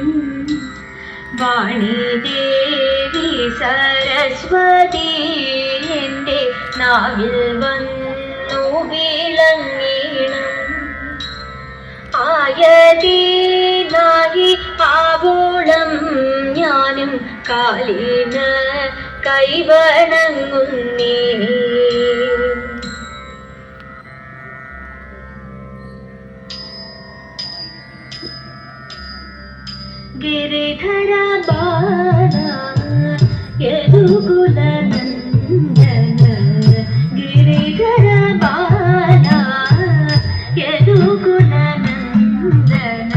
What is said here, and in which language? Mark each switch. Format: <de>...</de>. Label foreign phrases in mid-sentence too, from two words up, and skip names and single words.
<ml>വാണിദേവി സരസ്വതി എൻ്റെ നാവിൽ വന്നു വിളങ്ങണം. ആയതീനായി ആവോളം ഞാനും കാലിന് കൈവണങ്ങുന്നേ.</ml> <hi>गिरिधर बाला यदुकुल नंदन. गिरिधर बाला यदुकुल नंदन.</hi>